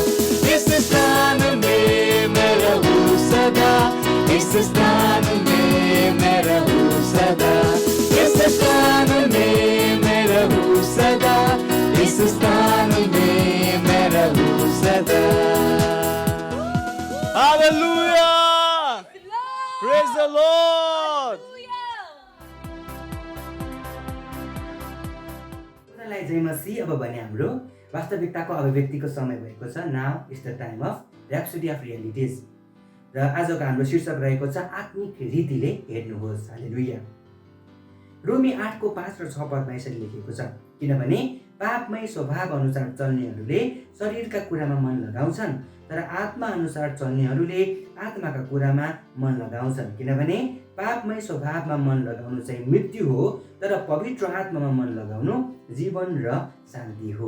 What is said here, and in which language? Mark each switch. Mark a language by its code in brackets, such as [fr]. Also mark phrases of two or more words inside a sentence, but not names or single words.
[hi] इस स्थान में मैं रहूं सदा, इस स्थान में मैं रहूं सदा, इस स्थान में मैं रहूं सदा, इस स्थान में मैं रहूं सदा। [en] Hallelujah! Praise the Lord! [ne] जय मसीह। अब भने हाम्रो वास्तविकताको अभिव्यक्तिको समय भएको छ। [en] Now is the time of Rhapsody of Realities. [ne] र आजको हाम्रो शीर्षक रहेको छ आत्मिक रीतिले हेर्नुहोस्। हालेलुया। रोमी 8 को 5 र 6 पदमा यसरी लेखेको छ, किनभने पापमय स्वभाव अनुसार चल्नेहरूले शरीरका कुरामा मन लगाउँछन्, तर आत्मा अनुसार चल्नेहरूले आत्माका कुरामा मन लगाउँछन्, किनभने पापमय स्वभावमा मन लगाउनु चाहिँ मृत्यु हो, तर पवित्र आत्मामा मन लगाउनु जीवन र शान्ति हो।